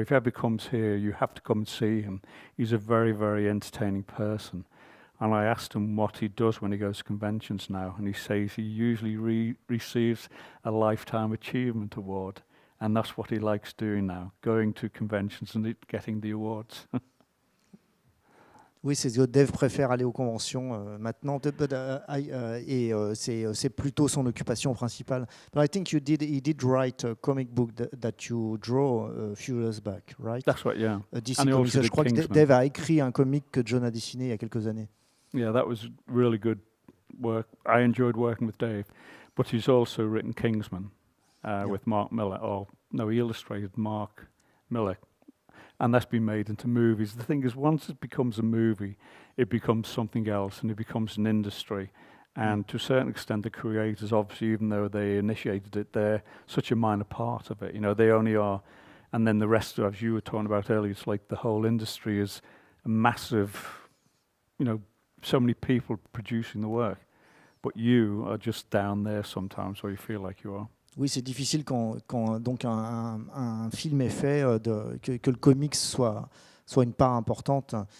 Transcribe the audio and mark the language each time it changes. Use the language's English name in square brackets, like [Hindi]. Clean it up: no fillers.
[English] If he ever comes here, you have to come and see him. He's a very, very entertaining person. And I asked him what he does when he goes to conventions now, and he says he usually receives a Lifetime Achievement Award, and that's what he likes doing now, going to conventions and getting the awards. [French] Oui, Dave préfère aller aux conventions maintenant, et c'est plutôt son occupation principale. [English] But I think he did write a comic book that you draw a few years back, right? That's right, yeah. DC Comics. [French] Je crois que Dave a écrit un comic que John a dessiné il y a quelques années. [English] Yeah, that was really good work. I enjoyed working with Dave, but he's also written Kingsman with Mark Miller. He illustrated Mark Miller. And that's been made into movies. The thing is, once it becomes a movie, it becomes something else, and it becomes an industry. And to a certain extent, the creators, obviously, even though they initiated it, they're such a minor part of it. They only are. And then the rest, as you were talking about earlier, it's like the whole industry is a massive, so many people producing the work. But you are just down there sometimes, or you feel like you are. [French] Oui, c'est difficile quand donc un film est fait que le comics soit une part importante.